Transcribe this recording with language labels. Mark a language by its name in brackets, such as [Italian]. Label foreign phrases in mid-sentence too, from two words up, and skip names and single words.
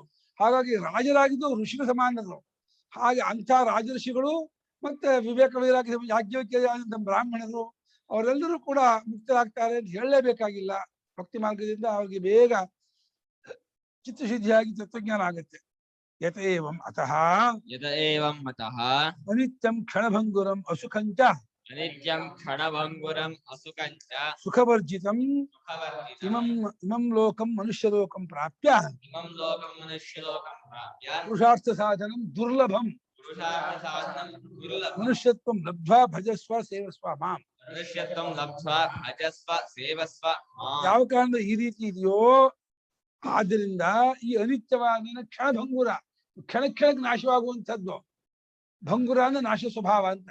[Kannada] ಹಾಗಾಗಿ ರಾಜರಾಗಿದ್ದು ಋಷಿಗಳ ಸಮಾನರು. ಹಾಗೆ ಅಂಥ ರಾಜಋಷಿಗಳು ಮತ್ತೆ ವಿವೇಕ ವೈರಾಗ್ಯ ಯಾಜ್ಞವಲ್ಕ್ಯ ಬ್ರಾಹ್ಮಣರು ಅವರೆಲ್ಲರೂ ಕೂಡ ಮುಕ್ತರಾಗ್ತಾರೆ ಅಂತ ಹೇಳಲೇಬೇಕಾಗಿಲ್ಲ. ಭಕ್ತಿ ಮಾರ್ಗದಿಂದ ಅವ್ರಿಗೆ ಬೇಗ ಚಿತ್ತಶುದ್ಧಿಯಾಗಿ ತತ್ವಜ್ಞಾನ ಆಗುತ್ತೆ. [Sanskrit] ಯತಏವಂ ಅತಃ ಅತಃ ಅನಿತ್ಯಂ ಕ್ಷಣಭಂಗುರಂ ಅಸುಖಂಚ ಅನಿತ್ಯಂ ಕ್ಷಣಭಂಗುರಂ ಅಸುಖಂಚ ಸುಖವರ್ಜಿತಂ ಸುಖವರ್ಜಿತಂ ಇಮಂ ಲೋಕಂ ಮನುಷ್ಯಲೋಕಂ ಪ್ರಾಪ್ಯ ಇಮಂ ಲೋಕಂ ಮನುಷ್ಯಲೋಕಂ ಪ್ರಾಪ್ಯ ಪುರುಷಾರ್ಥ ಸಾಧನಂ ದುರ್ಲಭಂ ಪುರುಷಾರ್ಥ ಸಾಧನಂ ದುರ್ಲಭಂ ಮನುಷ್ಯತ್ವಂ ಲಬ್ಧ್ವಾ ಭಜಸ್ವ ಸೇವಸ್ವ ಮಾಂ. ಮನುಷ್ಯತ್ವಂ ಲಬ್ಧ್ವಾ ಭಜಸ್ವ ಸೇವಸ್ವ ಮಾಂ. [Kannada] ಯಾವ ಕಾರಣದ ಈ ರೀತಿ ಇದೆಯೋ ಆದ್ದರಿಂದ ಈ ಅನಿತ್ಯವಾದ ಕ್ಷಣಭಂಗುರ, ಕ್ಷಣಕ್ಕೆ ನಾಶವಾಗುವಂಥದ್ದು. ಭಂಗುರ ಅಂದ್ರೆ ನಾಶ ಸ್ವಭಾವ ಅಂತ.